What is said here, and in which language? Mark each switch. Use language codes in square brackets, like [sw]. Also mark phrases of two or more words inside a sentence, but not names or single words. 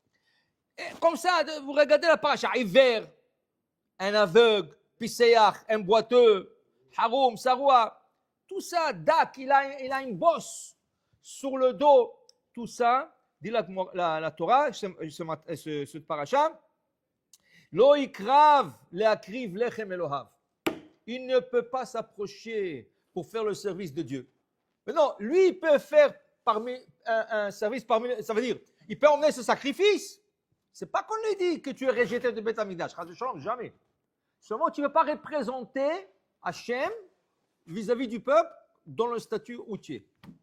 [fr] Comme ça, vous regardez la paracha, hiver, un aveugle, piséach, un boiteux, haroum, saroua, tout ça, dak, il a une bosse sur le dos, tout ça, dit la Torah, ce paracha, [he] לא יקרב להקריב לחם אלהיו. [fr] Il ne peut pas s'approcher pour faire le service de Dieu. Mais non, lui, il peut faire un service parmi, ça veut dire, il peut emmener ce sacrifice. C'est pas qu'on lui dit que tu es rejeté de [he] בית המקדש, [fr] jamais. Seulement, tu ne veux pas représenter Hachem vis-à-vis du peuple dans le statut où tu es.